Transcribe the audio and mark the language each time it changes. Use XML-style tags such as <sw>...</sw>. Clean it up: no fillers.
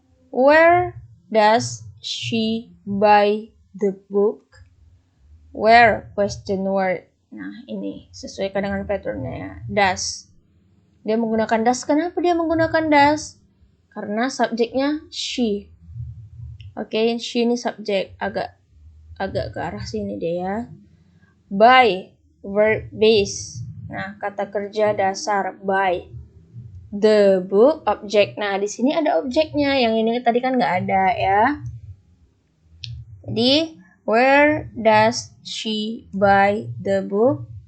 <en>Where does she buy the book? Where? Question word.</en> <id>Nah, ini sesuaikan dengan patternnya ya. Does. Dia menggunakan does. Kenapa dia menggunakan does? Karena subjeknya she. Oke, she ini subjek. Agak ke arah sini deh ya. By, verb base. Nah, kata kerja dasar by. The book, objek. Nah, di sini ada objeknya. Yang ini tadi kan nggak ada ya. Jadi,</id> <en>where does she buy the book?</en>